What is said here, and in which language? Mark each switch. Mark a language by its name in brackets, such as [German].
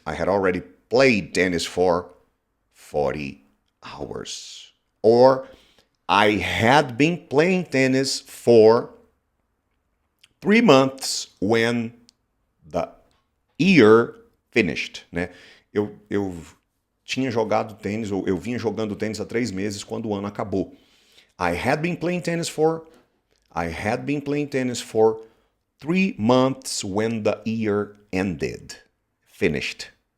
[English] I had already played tennis for 40 hours. Or I had been playing tennis for 3 months when the year finished, né? [Portuguese] Eu tinha jogado tênis, ou eu vinha jogando tênis há 3 meses quando o ano acabou. [English] I had been playing tennis for 3 months when the year ended, finished.